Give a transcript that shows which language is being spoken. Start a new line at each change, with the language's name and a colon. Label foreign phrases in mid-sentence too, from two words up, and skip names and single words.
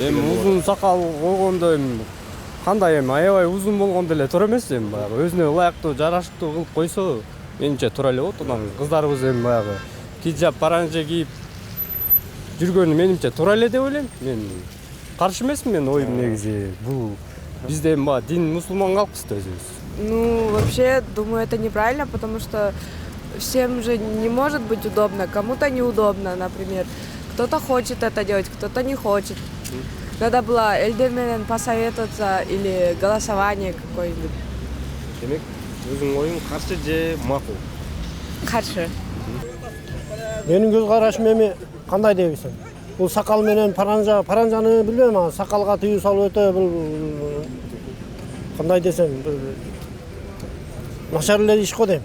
Kyrgyz: Эми узун сакал койгондо эми кандай эми аябай узун болгондо эле туура эмес эми баягы өзүнө ылайыктуу, жараштуу кылып койсо менимче туура эле болот. Анан кыздарыбыз эми баягы хиджаб, паранжа кийип жүргөнү менимче туура эле деп ойлойм. Мен каршы эмесмин, мен оюм негизи бул бизде эми баягы дин мусулман калкпыз да өзүбүз.
Russian: Вообще, думаю, это неправильно, потому что всем же не может быть удобно, кому-то неудобно, например. Кто-то хочет это делать, кто-то не хочет. Надо было
Kyrgyz: элдер менен
Russian: посоветоваться или голосование какое-нибудь.
Kyrgyz: Демек, өзүң оюң каршы же макул? Каршы. Менин көз карашым эми кандай дебисиң? Бул сакал менен паранжаны билбейм, сакалга тыюу салуу өтө бул кандай десем, начар эле иш го дейм.